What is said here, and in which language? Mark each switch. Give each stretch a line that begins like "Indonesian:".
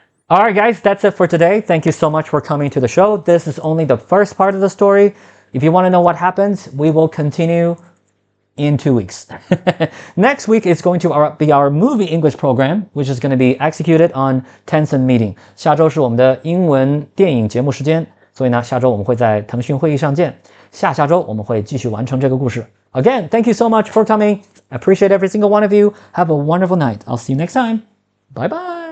English: All right, guys, that's it for today. Thank you so much for coming to the show. This is only the first part of the story. If you want to know what happens, we will continue in 2 weeks. Next week is going to be our movie English program, which is going to be executed on Tencent Meeting.
Chinese: 下周是我们的英文电影节目时间。所以呢，下周我们会在腾讯会议上见。下周我们会继续完成这个故事。
English: Again, thank you so much for coming. I appreciate every single one of you. Have a wonderful night. I'll see you next time. Bye bye.